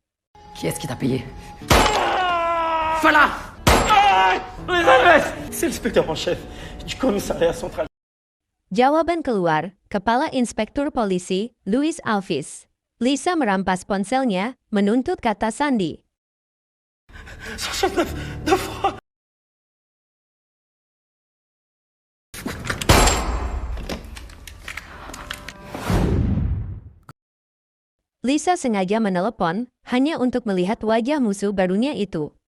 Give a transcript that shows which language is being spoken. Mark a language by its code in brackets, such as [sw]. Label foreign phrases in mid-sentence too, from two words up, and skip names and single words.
[fr] Qui est-ce qui t'a payé? C'est l'inspecteur en chef du commissariat central. [id] Jawaban keluar, Kepala Inspektur Polisi, Luis Alves. Lisa merampas ponselnya, menuntut kata sandi. Lisa sengaja menelepon, hanya untuk melihat wajah musuh barunya itu.